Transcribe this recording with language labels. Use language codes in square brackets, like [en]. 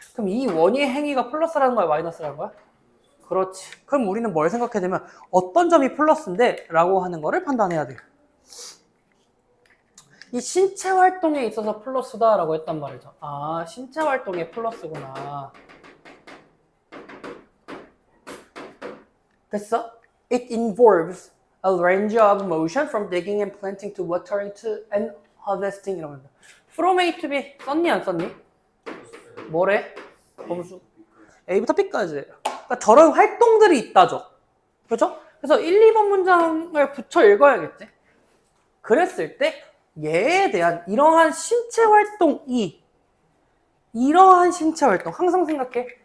[ko] 그럼 이 원의 행위가 플러스라는 거야 마이너스라는 거야? 그렇지. 그럼 우리는 뭘 생각해야 되면 어떤 점이 플러스인데? 라고 하는 거를 판단해야 돼요. 이 신체 활동에 있어서 플러스다 라고 했단 말이죠. 아, 신체 활동에 플러스구나. 됐어? [en] It involves a range of motion from digging and planting to watering to and harvesting [ko] 이런 겁니다. [en] From A to B [ko] 썼니 안 썼니? 뭐래? 범수 A부터 B까지. 그러니까 저런 활동들이 있다죠. 그렇죠? 그래서 1, 2번 문장을 붙여 읽어야겠지. 그랬을 때 얘에 대한 이러한 신체 활동이 이러한 신체 활동 항상 생각해.